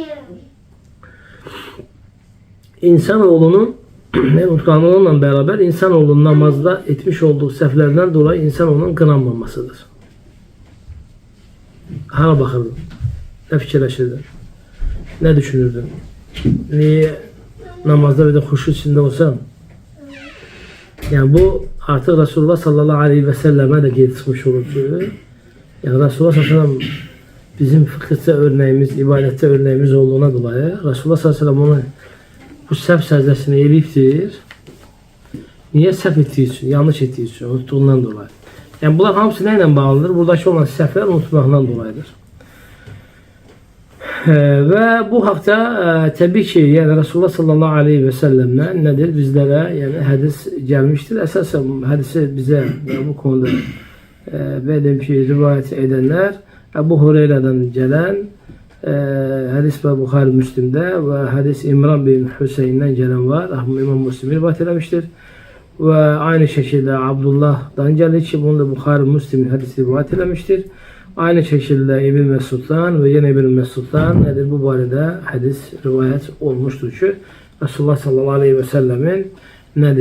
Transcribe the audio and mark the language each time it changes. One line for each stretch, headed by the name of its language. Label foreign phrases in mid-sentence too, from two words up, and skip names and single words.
Azerbaijani: İnsanoğlunun unutqanlığıyla beraber insanoğlunun namazda etmiş olduğu səhvlərdən dolayı insanoğlunun qınanmamasıdır. Hara baxırdın? Nə fikirləşirdin? Nə düşünürdün? Niye namazda bir də xuşu içində olsan?
Turkish: Yani bu artık Resulullah
Arabic: صلى الله عليه وسلم
Turkish: de geri çıkmış olur ki, yani Resulullah
Arabic: صلى الله عليه وسلم
Turkish: bizim fıkıhta örneğimiz, ibadette örneğimiz olduğuna dolayı Resulullah
Arabic: صلى الله عليه وسلم
Turkish: onu bu səhv səcdəsini eləyibdir.
Azerbaijani: Niye səhv etdiyi üçün, yanlış etdiyi üçün, unuttuğundan dolayı. Yani bunlar hamısı nə ilə bağlıdır? Buradakı olan səhvlər unutmaqdan dolayıdır. Və bu haqda təbii ki, yəni Resulullah
Arabic: صلى الله عليه وسلم
Azerbaijani: nədir? Bizlərə yəni hədis gəlmişdir. Əsasən hədisi bizə bu konuda deyim ki, rivayət edənlər Əbu Hüreyrədən gələn hadis ve Bukhari Müslim'de
Turkish: ve hadis İmran bin Hüseyin'den gelen var. İmam Müslim rivayet etmiştir. Ve aynı şekilde Abdullah'dan geldi ki bunu da Bukhari Müslim hadisi rivayet etmiştir. Aynı şekilde İbn Mesud'dan ve yine İbn Mesud'dan nedir bu barede hadis rivayet olmuştur ki Resulullah
Arabic: صلى الله عليه وسلم
Turkish: nedir?